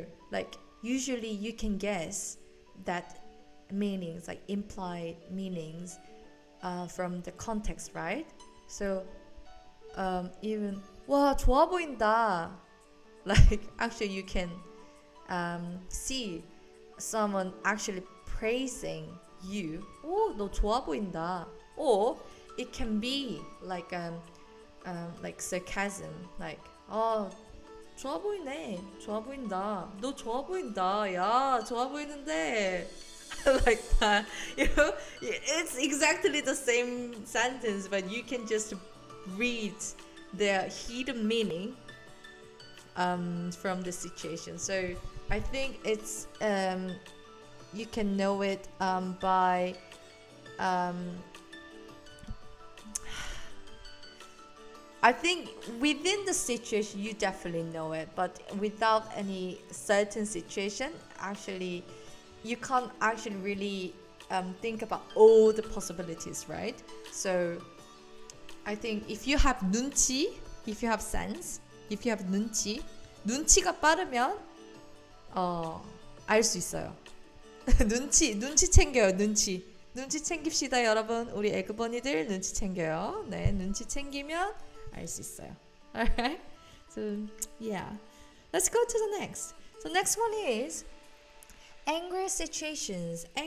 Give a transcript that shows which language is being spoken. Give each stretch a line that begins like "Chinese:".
English: Like usually you can guess that meanings, like implied meanings from the context, right? So even
Korean: 와 좋아 보인다,
English: like actually you can see someone actually praising you.
Korean: 오, 너 좋아 보인다.
English: Or it can be like sarcasm, like
Korean: 좋아 보이네, 좋아 보인다, 너 좋아 보인다, 야 좋아 보이는데.
English: Like that, it's exactly the same sentence, but you can just read the hidden meaning from the situation. So I think it's you can know it by I think within the situation you definitely know it, but without any certain situation, actually you can't actually really think about all the possibilities, right? So I think if you have 눈치, if you have sense, if you have
Korean: 눈치가 빠르면 알 수 있어요. 눈치 챙겨요. 눈치 챙깁시다, 여러분. 우리 에그버니들 눈치 챙겨요. 네, 눈치 챙기면 알 수 있어요.
English: Alright? So yeah, let's go to the next. So next one is angry situations.